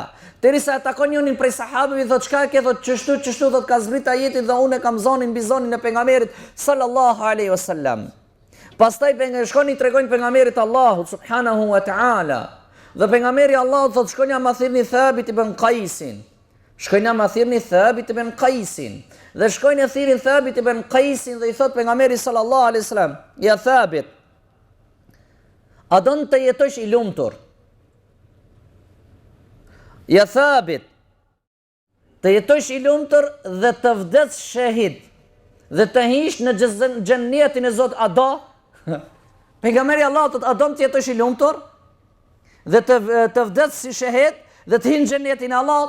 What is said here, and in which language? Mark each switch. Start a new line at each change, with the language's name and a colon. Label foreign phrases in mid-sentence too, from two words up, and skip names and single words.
Albanian: Derisa e takon njërin prej sahabëve thot çka ke thot çështu thot ka zbrit ajetin dhe unë kam zonin mbi zonin e pejgamberit
Arabic: صلى الله عليه وسلم.
Albanian: Pastaj shkoni tregojnë pejgamberit Allahut
Arabic: سبحانه وتعالى.
Albanian: Dhe pejgamberi Allahut thot shkoni ma thirrni Thabit ibn Qaisin. Shkojnë ma thirrni Thabit ibn Qaisin. Dhe shkojnë thirrin Thabit ibn Qaisin dhe i thot pejgamberi
Arabic: صلى الله عليه وسلم,
Albanian: ja Thabit, a don të jetosh i lumtur? Ja Thabit, të jetosh i lumtur dhe të vdes shahid dhe të hish në xhennetin e Zot, a do? Pejgamberi Allahut thotë, a do të jetosh i lumtur dhe të vdes si shahid dhe të hish në xhennetin e Allahut?